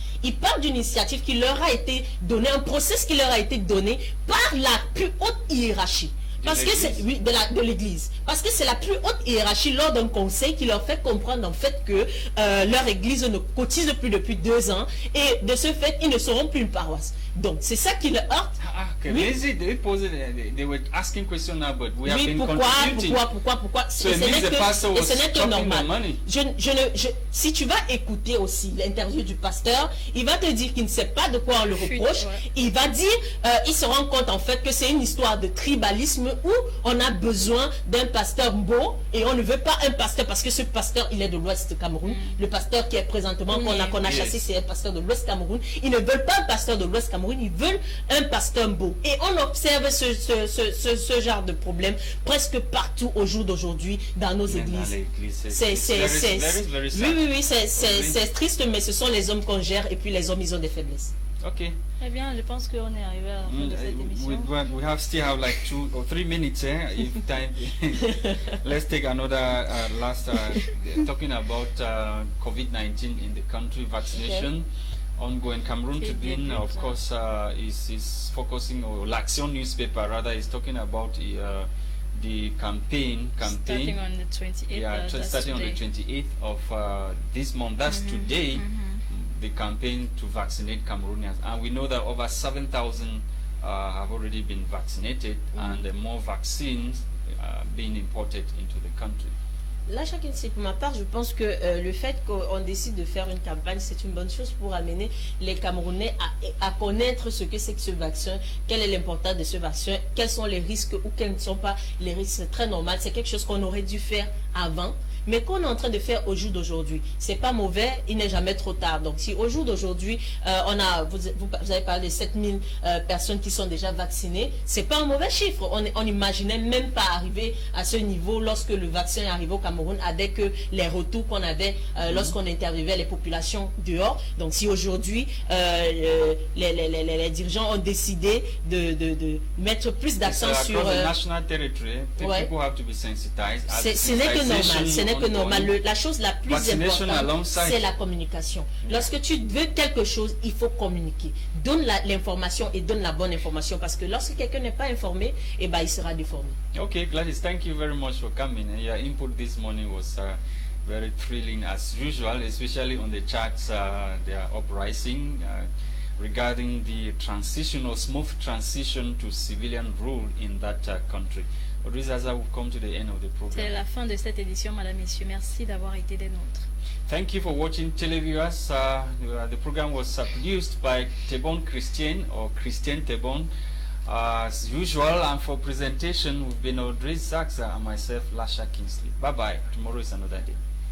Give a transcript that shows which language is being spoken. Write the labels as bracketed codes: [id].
[fr] Ils parlent d'une initiative qui leur a été donnée, un processus qui leur a été donné par la plus haute hiérarchie. Parce que c'est de l'église. Parce que c'est la plus haute hiérarchie lors d'un conseil qui leur fait comprendre en fait que leur église ne cotise plus depuis 2 ans et de ce fait ils ne seront plus une paroisse. Donc c'est ça qui le heurte. [en] They were asking questions now, but we have been contributing. [fr] Pourquoi [en] So [fr] et ce n'est que normal. Si tu vas écouter aussi l'interview du pasteur, il va te dire qu'il ne sait pas de quoi on le reproche. Il va dire, il se rend compte en fait que c'est une histoire de tribalisme où on a besoin d'un pasteur beau et on ne veut pas un pasteur parce que ce pasteur il est de l'Ouest Cameroun. Le pasteur qui est présentement qu'on a chassé, c'est un pasteur de l'Ouest Cameroun. Ils ne veulent pas un pasteur de l'Ouest Cameroun, ils veulent un pasteur beau. Et on observe ce genre de problème presque partout au jour d'aujourd'hui dans nos églises. Oui, c'est triste, mais ce sont les hommes qu'on gère et puis les hommes ils ont des faiblesses. [en] Okay. [fr] Eh bien, je pense qu'on est arrivé à la fin de cette émission. [en] We still have like 2 or 3 minutes if time. Let's take another last talking about COVID-19 in the country, vaccination. ongoing. Cameroon Tribune, of course, is focusing, or L'Action newspaper rather, is talking about the campaign. Starting on the 28th. Yeah, starting on the 28th of this month. That's today. The campaign to vaccinate Cameroonians, and we know that over 7,000 have already been vaccinated, and more vaccines being imported into the country. [fr] Là, chacun sait, pour ma part, je pense que le fait qu'on décide de faire une campagne, c'est une bonne chose pour amener les Camerounais à connaître ce que c'est que ce vaccin, quelle est l'importance de ce vaccin, quels sont les risques ou quels ne sont pas les risques. C'est très normal, c'est quelque chose qu'on aurait dû faire avant, mais qu'on est en train de faire au jour d'aujourd'hui. C'est pas mauvais, il n'est jamais trop tard. Donc si au jour d'aujourd'hui, vous avez parlé de 7000 personnes qui sont déjà vaccinées, c'est pas un mauvais chiffre. On n'imaginait même pas arriver à ce niveau lorsque le vaccin est arrivé au Cameroun, avec les retours qu'on avait lorsqu'on interviewait les populations dehors. Donc si aujourd'hui les dirigeants ont décidé de mettre plus d'accent sur [en] national territory, people have to be sensitized. [fr] Ce n'est que normal, ce n'est que normal. La chose la plus importante, c'est la communication. Lorsque tu veux quelque chose, il faut communiquer. Donne l'information et donne la bonne information, parce que lorsque quelqu'un n'est pas informé, eh ben, il sera déformé. [en] Okay, Gladys, thank you very much for coming. Your input this morning was very thrilling as usual, especially on the charts they are uprising regarding the transition or smooth transition to civilian rule in that country. Rizaza, we've come to the end of the program. [fr] C'est la fin de cette édition, Madame, Messieurs. Merci d'avoir été des nôtres. [en] Thank you for watching, televiewers. The program was produced by Tebon Christian, or Christian Tebon. As usual, and for presentation, we've been Audrey Zaxa and myself, Lasha Kingsley. Bye-bye. Tomorrow is another day.